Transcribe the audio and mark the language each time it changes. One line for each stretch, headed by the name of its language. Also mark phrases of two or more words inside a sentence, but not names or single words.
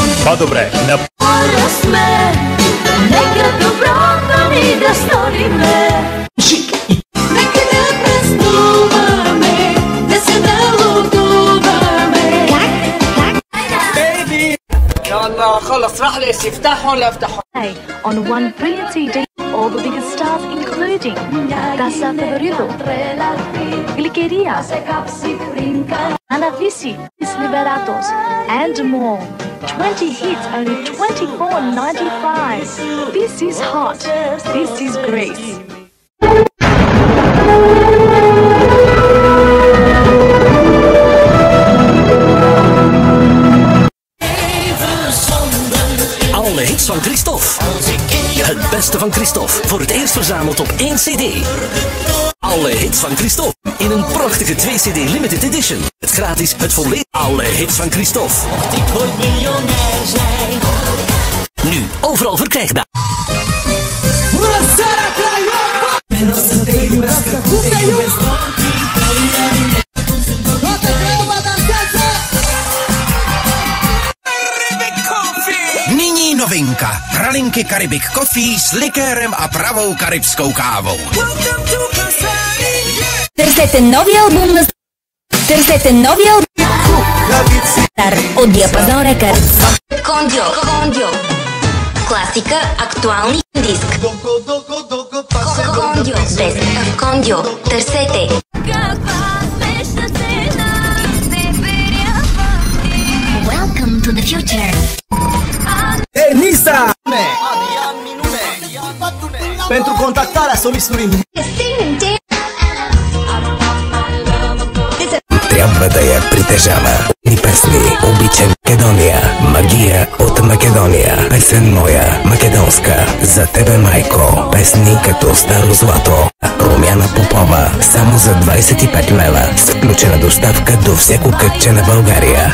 Bulgarian: по-добре. Сме, нека доброто ни да сториме. Нека да празнуваме, да се налудуваме.
Arabic: Baby يلا خلص راح ليش يفتحهم لا افتحهم.
English: On one brilliant CD, all the biggest stars including Casa Favorito, Gliceria, Ana Vici, Liberatos, and more. 20 hits, only $24.95. This is hot. This is Grace.
Dutch: Alle hits van Christophe. Het beste van Christophe. Voor het eerst verzameld op 1 CD. Alle hits van Christophe. In een prachtige 2-CD limited edition. Het gratis, het volledig. Alle hits van Christophe. Ik wil miljonair zijn. Nu overal verkrijgbaar.
Czech: Nyní novinka. Pralinky Caribik Coffee s likérem a pravou karibskou kávou.
Bulgarian: Търсете новия албум на Стар от Диапазон Рекърдс. Кондио. Класика, актуални диск. Кондио. Търсете.
English: Welcome to the future. Nisa!
Romanian: Pentru contactarea solistului.
Bulgarian: Трябва да я притежава. Ни песни, обичам Македония, магия от Македония, песен моя, македонска, за тебе майко, песни като старо злато, Румяна Попова, само за 25 лева, с включена доставка до всяко кътче на България.